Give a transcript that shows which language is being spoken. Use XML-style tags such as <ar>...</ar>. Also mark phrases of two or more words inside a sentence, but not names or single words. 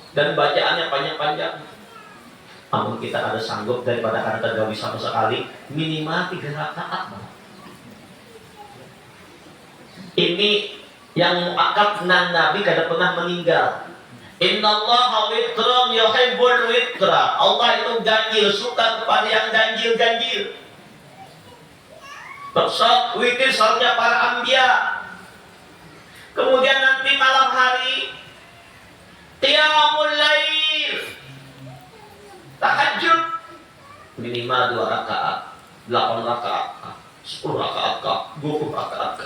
<bjn>Dan bacaannya panjang-panjang. Namun kita ada sanggup daripada kada tergawi sama sekali, minimal 3 rakaat. Ini yang mu'akad nan Nabi kada pernah meninggal.</bjn> <ar>Innallaha witran yuhibbul witra.</ar> <id>Allah itu ganjil, suka kepada yang ganjil-ganjil. Salat witir salatnya para anbiya. Kemudian nanti malam hari</id> <ar>qiyamul lail,</ar> <id>tahajud minimal 2 rakaat, 8 rakaat, 10 rakaat kah, 20 rakaat kah.</id>